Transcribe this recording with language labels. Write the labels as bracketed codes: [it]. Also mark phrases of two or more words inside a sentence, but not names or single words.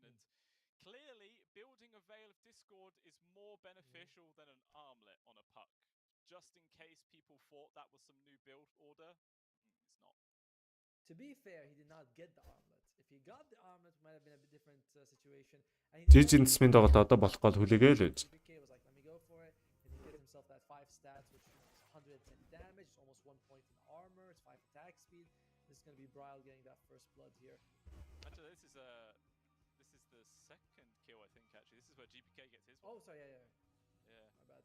[en] And clearly, building a Veil of Discord is more beneficial than an armlet on a puck. Just in case people thought that was some new build order, it's not. To be fair, he did not get the armlet. If he got the armlet, it might have been a bit different situation. [mn] Жижигнсмийн тоглолт одоо болохгүй хүлээгээ л байж. [en] BK was like, let me go for it, and he hit himself that 5 stats, which is 110 damage. It's almost 1 point in armor. It's 5 attack speed. This is going to be Braille getting that first blood here. Actually, this is the second kill, I think. Actually, this is where GPK gets his one. Oh, sorry, yeah. My bad.